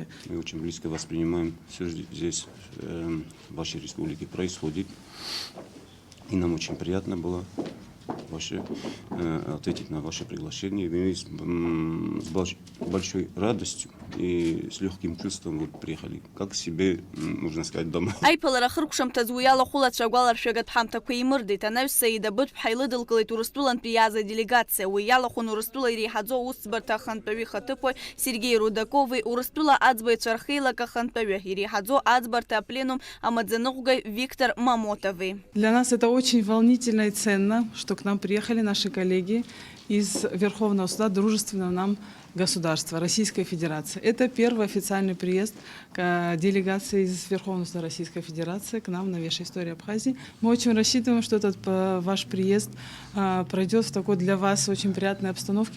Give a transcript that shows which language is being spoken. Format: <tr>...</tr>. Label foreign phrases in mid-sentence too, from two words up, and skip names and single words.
<ru>Мы очень близко воспринимаем все здесь, в вашей республике, происходит. И нам очень приятно было ответить на ваше приглашение. Мы с большой радостью и с легким чувством приехали, как себе, можно сказать, дома.</ru> <ab>Аиԥылара хыркәшамҭаз уи иалахәылацәа агәаларшәагатә ҳамҭақәа имырдеит. Анаҩс Саида Быҭә-ԥҳа илыдылкылеит Урыстәылантәи иааз аделегациа. Уи иалахәын Урыстәыла иреиҳаӡоу аусӡбарҭа ахантәаҩы ихаҭыԥуаҩ Сергеи Рудакови, Урыстәыла аӡбаҩцәа рхеилак ахантәаҩы иреиҳаӡоу аӡбарҭа апленум амаӡаныҟәгаҩ Виктор Мамотови.</ab> <ru>Для нас это очень волнительно и ценно, что к нам приехали наши коллеги из Верховного суда дружественного нам государства, Российской Федерации. Это первый официальный приезд делегации из Верховного суда Российской Федерации к нам в новейшей истории Абхазии. Мы очень рассчитываем, что этот ваш приезд пройдет в такой для вас очень приятной обстановке.</ru>